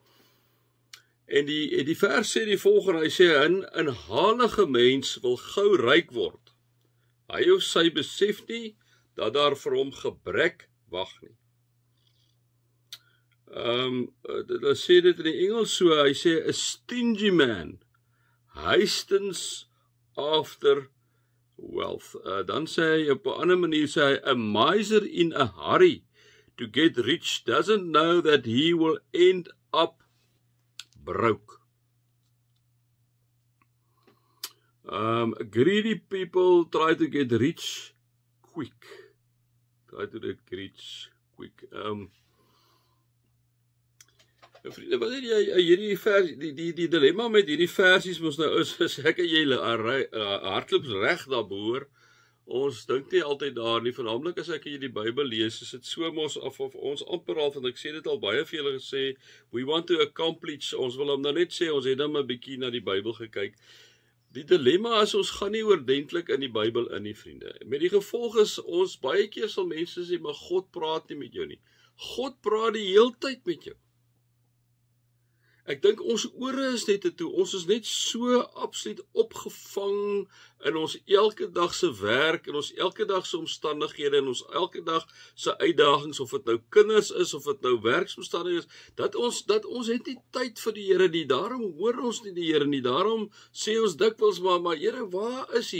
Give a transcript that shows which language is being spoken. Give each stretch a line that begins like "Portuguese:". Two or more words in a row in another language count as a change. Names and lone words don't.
Afrikaans: En die vers sê die volgende, hy sê, 'n inhalige mens wil gou ryk word. Hy of sy besef nie dat daar vir hom gebrek wag nie. Hulle sê dit in die Engels so, hy sê,
English: a stingy man hastens after wealth.
Afrikaans: Dan sê hy op 'n ander manier, sê hy,
English: a miser in a hurry to get rich doesn't know that he will end up broke. Greedy people try to get rich quick.
Afrikaans: Vriende, wat jy hierdie vers, die dilemma met hierdie versies mos nou is ek en jy hardloop reg daarboor. Ons dink nie altyd daar nie, veralnik as ek die Bybel lees, is dit so mos of ons amper al, want ek sê dit al baie vir julle gesê,
English: we want to accomplish,
Afrikaans: ons wil hom nou net sê, ons het dan 'n bietjie na die Bybel gekyk. Die dilemma is, ons gaan nie oordentlik in die Bybel in nie, vriende. Met die gevolg is, ons baie keer sal mense sê, maar God praat nie met jou nie. God praat die heeltyd met jou. Ek dink ons ore is net toe, ons is net so absoluut opgevang in ons elke dag se werk, en ons elke dag se omstandighede, en ons elke dag se uitdagings, of dit nou kinders is, of dit nou werksomstandighede is, dat ons het nie tyd vir die Here nie, daarom hoor ons nie die Here nie, daarom sê ons dikwels, maar Here, waar is hy?